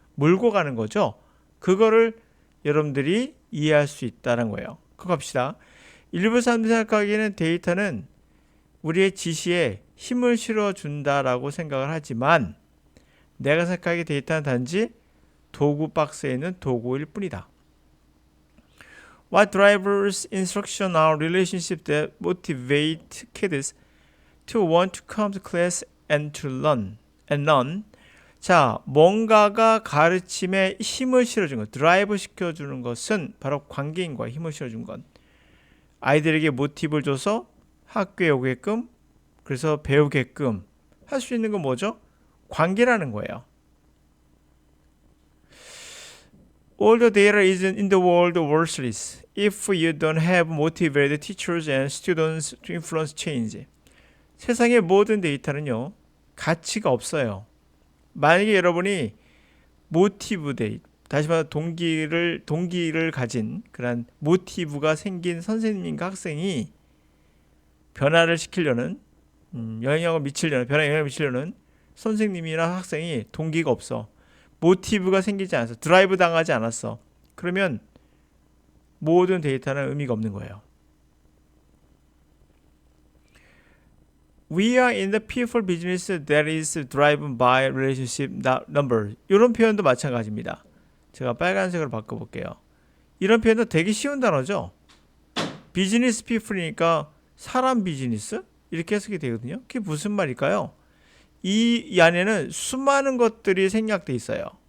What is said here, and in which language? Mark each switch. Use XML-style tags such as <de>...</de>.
<ko>몰고 가는 거죠. 그거를 여러분들이 이해할 수 있다는 거예요. 그거 갑시다. 일부 사람들이 생각하기에는 데이터는 우리의 지시에 힘을 실어준다라고 생각을 하지만 내가 생각하기에 데이터는 단지 도구 박스에 있는 도구일 뿐이다.</ko> <en>What drives instruction are relationships that motivate kids to want to come to class and to learn.</en> <ko>자, 뭔가가 가르침에 힘을 실어주는 것, 드라이브 시켜주는 것은 바로 관계인과 힘을 실어준 것. 아이들에게 모티브를 줘서 학교에 오게끔, 그래서 배우게끔 할 수 있는 건 뭐죠? 관계라는 거예요.</ko> <en>All the data is in the world worthless if you don't have motivated teachers and students to influence change.</en> <ko>세상의 모든 데이터는요, 가치가 없어요. 만약에 여러분이 모티브 데이터, 다시 말해 동기를 가진 그런 모티브가 생긴 선생님과 학생이 변화를 시키려는 변화에 영향을 미치려는 선생님이나 학생이 동기가 없어. 모티브가 생기지 않았어. 드라이브 당하지 않았어. 그러면 모든 데이터는 의미가 없는 거예요.</ko> <en>We are in the people business that is driven by relationship number.</en> <ko>이런 표현도 마찬가지입니다. 제가 빨간색으로 바꿔볼게요. 이런 표현도 되게 쉬운 단어죠. 비즈니스 피플이니까 사람 비즈니스? 이렇게 해석이 되거든요. 그게 무슨 말일까요? 이 안에는 수많은 것들이 생략돼 있어요.</ko>